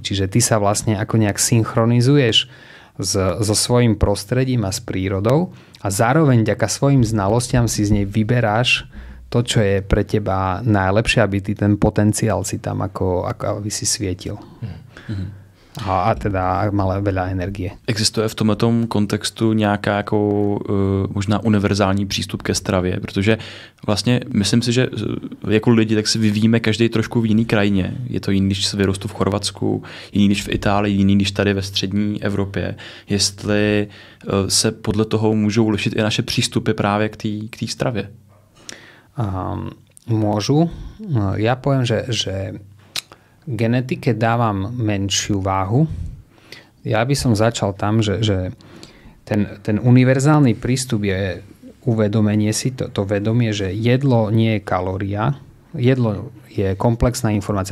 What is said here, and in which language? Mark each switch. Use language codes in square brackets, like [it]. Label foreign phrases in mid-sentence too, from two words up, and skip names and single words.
[sk] Čiže ty sa vlastne ako nejak synchronizuješ so svojím prostredím a s prírodou a zároveň vďaka svojim znalostiam si z nej vyberáš to, čo je pre teba najlepšie, aby ty ten potenciál si tam ako aby si svietil. A teda mal veľa energie. [cs] Existuje v tomhletom kontextu nějaká jako možná univerzální přístup ke stravě, protože vlastně myslím si, že jako lidi tak si vyvíjíme každý trošku v jiný krajině. Je to jiný, když se vyrostu v Chorvatsku, jiný, když v Itálii, jiný, když tady ve střední Evropě. Jestli se podle toho můžou lišit i naše přístupy právě k té stravě. [sk] Môžu. Ja poviem, že genetike dávam menšiu váhu. Ja by som začal tam, že ten univerzálny prístup je uvedomenie si, to vedomie, že jedlo nie je kalória, jedlo je komplexná informácia.